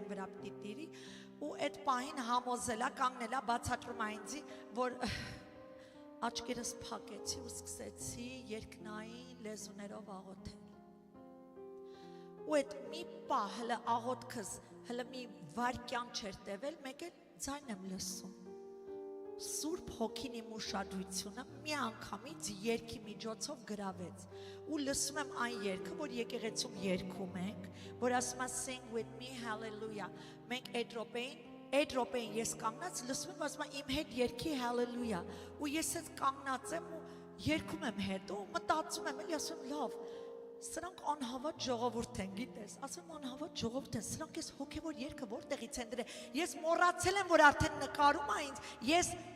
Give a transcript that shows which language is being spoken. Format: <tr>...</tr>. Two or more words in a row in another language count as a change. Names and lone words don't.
<hy>վրա պիտի տիրի, ու այդ պահին համոզելա, կանգնելա, բացատրում է ինձի, որ աչքերս փակեցի ու սկսեցի երկնային լեզուներով աղոթել։ Ու այդ մի պահ հլը աղոթքս, հլը մի վայրկյան չէր տևել, մեկ էլ ձայն եմ լսում։ Սուրբ հոգին իմ ուշադրությունը մի անգամից երկի միջոցով գրավեց ու լսում եմ այն երգը, որ եկեղեցում երգում ենք, որ ասում է</hy> <en>sing with me hallelujah։</en> <hy>Մենք այդ րոպեին ես կանգնած լսում եմ, ասում եմ իմ հետ երգի hallelujah։ Ու ես այդ կանգնած եմ ու երգում եմ հետ ու մտածում եմ, էլի ասում եմ լավ, Սրանք անհավատ ժողովուրդ են, գիտես, ասում անհավատ ժողովուրդ են, սրանք ես հոգևոր երգը որտեղից են դրել, ես մոռացել եմ, որ արդեն նկարում ա ինձ, ես</hy>